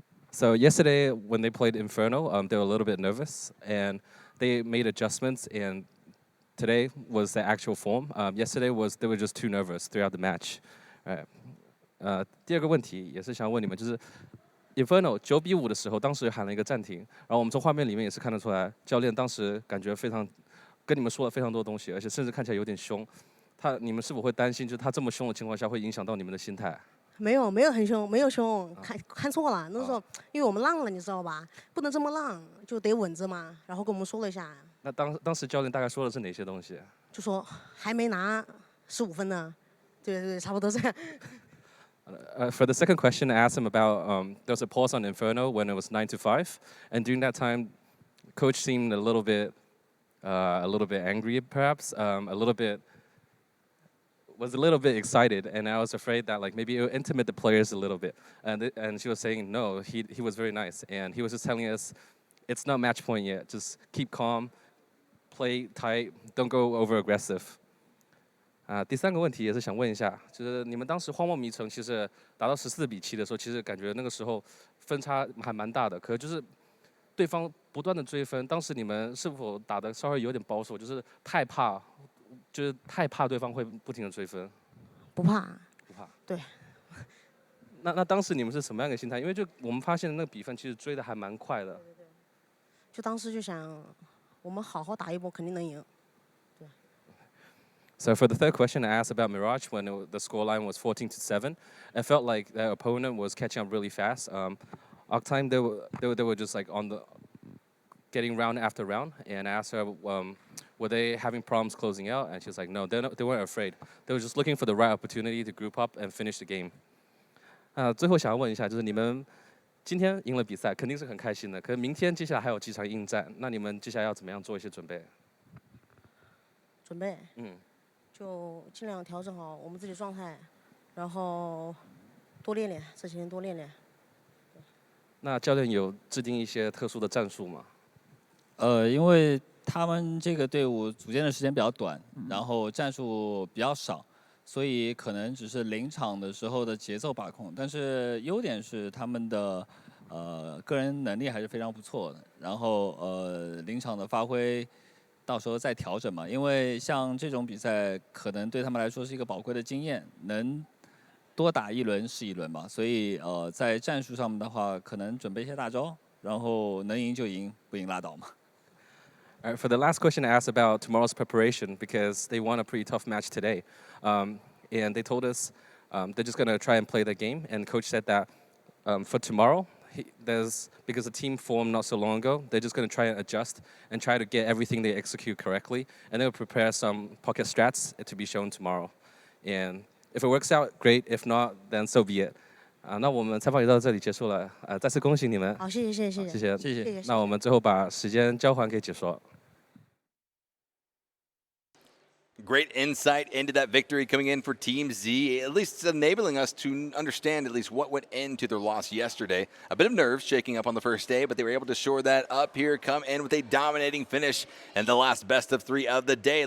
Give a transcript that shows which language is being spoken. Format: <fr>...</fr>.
<en>So yesterday when they played Inferno, they were a little bit nervous and they made adjustments. And today was the actual form. Yesterday they were just too nervous throughout the match.</en> <zh>第二个问题也是想问你们，就是 Inferno 9-5的时候，当时喊了一个暂停，然后我们从画面里面也是看得出来，教练当时感觉非常跟你们说了非常多东西，而且甚至看起来有点凶。你们是否会担心，就是他这么凶的情况下，会影响到你们的心态？没有很凶，没有凶，看错了。那时候因为我们浪了，你知道吧？不能这么浪，就得稳着嘛。然后跟我们说了一下。那当时教练大概说的是哪些东西？就说还没拿15分呢，对，差不多这样。</zh> <en>For the second question, I asked him about there was a pause on Inferno when it was 9-5, and during that time, coach seemed a little bit angry, perhaps, was a little bit excited, and I was afraid that like maybe it would intimidate the players a little bit. And she was saying no, he was very nice, and he was just telling us it's not match point yet. Just keep calm, play tight, don't go over aggressive.</en> <zh>第三个问题也是想问一下，就是你们当时荒漠迷城其实打到14-7的时候，其实感觉那个时候分差还蛮大的，可是就是对方不断的追分，当时你们是否打的稍微有点保守，就是太怕对方会不停的追分？不怕。对。那当时你们是什么样的心态？因为就我们发现那个比分其实追的还蛮快的。对。就当时就想，我们好好打一波，肯定能赢。</zh> <en>So for the third question, I asked about Mirage when the scoreline was 14-7. I felt like their opponent was catching up really fast. ArkTime, they were just like getting round after round, and I asked her, were they having problems closing out? And she was like, no, they weren't afraid. They were just looking for the right opportunity to group up and finish the game.</en> <zh>最后想要问一下，就是你们今天赢了比赛，肯定是很开心的。可是明天接下来还有几场硬战，那你们接下来要怎么样做一些准备？准备？就尽量调整好我们自己状态，然后多练练，这几天多练练。那教练有制定一些特殊的战术吗？因为他们这个队伍组建的时间比较短，然后战术比较少，所以可能只是临场的时候的节奏把控。但是优点是他们的个人能力还是非常不错的。然后临场的发挥，到时候再调整嘛。因为像这种比赛，可能对他们来说是一个宝贵的经验，能多打一轮是一轮嘛。所以在战术上面的话，可能准备一些大招，然后能赢就赢，不赢拉倒嘛。</zh> <en>All right, for the last question, I asked about tomorrow's preparation because they won a pretty tough match today. And they told us they're just going to try and play the game. And coach said that for tomorrow, because the team formed not so long ago, they're just going to try and adjust and try to get everything they execute correctly. And they'll prepare some pocket strats to be shown tomorrow. And if it works out, great. If not, then so be it.</en> <zh>那我们采访也到这里结束了。再次恭喜你们。好，谢谢。谢谢。谢谢。那我们最后把时间交还给解说。</zh> <en>Great insight into that victory coming in for Team Z, at least enabling us to understand at least what went into their loss yesterday. A bit of nerves shaking up on the first day, but they were able to shore that up here, come in with a dominating finish and the last best of 3 of the day.</en>